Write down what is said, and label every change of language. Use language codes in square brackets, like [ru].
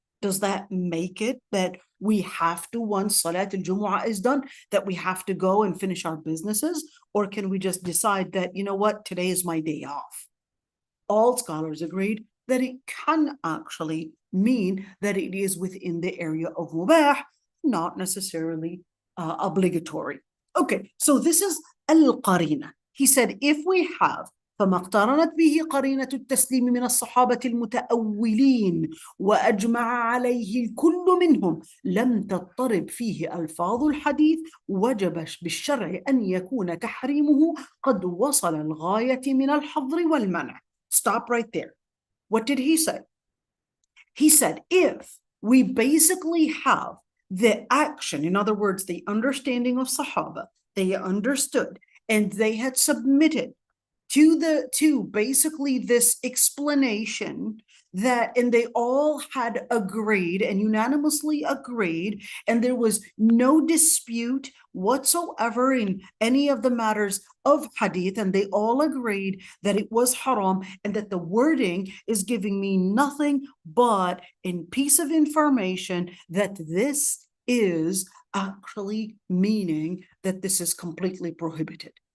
[en] Does that make it that we have to, once salat al-Jumu'ah is done, that we have to go and finish our businesses? Or can we just decide that, you know what, today is my day off? All scholars agreed that it can actually mean that it is within the area of mubah, not necessarily obligatory. Okay, so this is al-qarina. He said, if we have [ar] فما اقترنت به قرينة التسليم من الصحابة المتأولين وأجمع عليه الكل منهم لم تضطرب فيه ألفاظ الحديث وجب بالشرع أن يكون تحريمه قد وصل الغاية من الحظر والمنع. [en] Stop right there. What did he say? He said, if we basically have the action, in other words, the understanding of Sahaba, they understood and they had submitted to basically this explanation that, and they all had agreed and unanimously agreed, and there was no dispute whatsoever in any of the matters of hadith, and they all agreed that it was haram and that the wording is giving me nothing but a piece of information that this is actually meaning that this is completely prohibited.